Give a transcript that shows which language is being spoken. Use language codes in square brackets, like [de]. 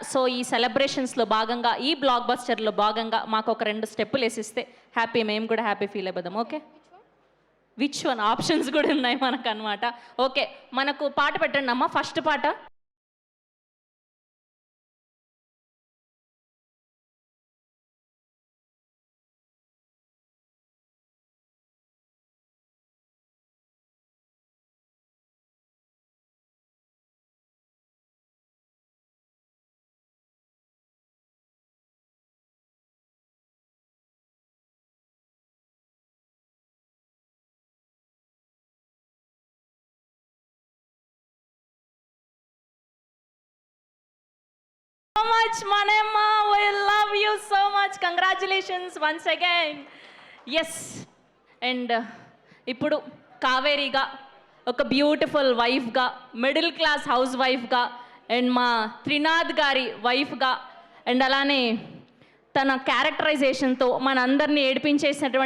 [te] So ఈ సెలబ్రేషన్స్లో భాగంగా ఈ బ్లాక్ బస్టర్లో భాగంగా మాకు ఒక 2 స్టెప్పులు వేసిస్తే హ్యాపీ, మేము కూడా హ్యాపీ ఫీల్ అయిపోదాం. ఓకే, విచ్ వన్ ఆప్షన్స్ కూడా ఉన్నాయి మనకు అనమాట. ఓకే, మనకు పాట పెట్టండి అమ్మా. ఫస్ట్ పాట [en] much Manamma, we love you so much, congratulations once again. [te] Yes, and ఇప్పుడు కావేరిగా ఒక beautiful వైఫ్గా, middle class house వైఫ్గా, and మా త్రినాథ్ గారి వైఫ్గా, అండ్ అలానే తన క్యారెక్టరైజేషన్తో మనందరినీ ఏడిపించేసినటువంటి